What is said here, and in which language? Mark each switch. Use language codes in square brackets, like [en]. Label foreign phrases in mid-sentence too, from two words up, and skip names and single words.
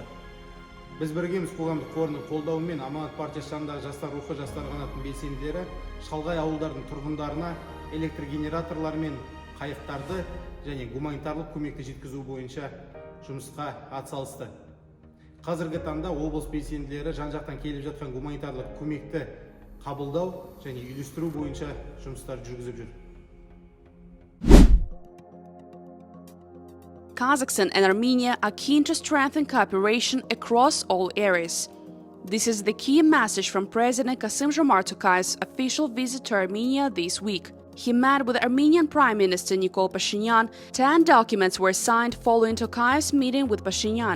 [kk] Біз біргеміз қоғамдық қорының қолдауымен Аманат партиясы жанындағы жастар рухы жастар қанатының белсенділері шалғай ауылдардың тұрғындарына электр генераторлар мен қайықтарды және гуманитарлық көмекті жеткізу бойынша жұмысқа атсалысты. Қазіргі таңда облыс белсенділері жан-жақтан келіп жатқан гуманитарлық көмекті қабылдау және үйлестіру бойынша жұмыстар жүргізіп жүр. [en] Kazakhstan and Armenia are keen to strengthen cooperation across all areas. This is the key message from President Kassym-Jomart Tokayev's official visit to Armenia this week. He met with Armenian Prime Minister Nikol Pashinyan. 10 documents were signed following Tokayev's meeting with Pashinyan.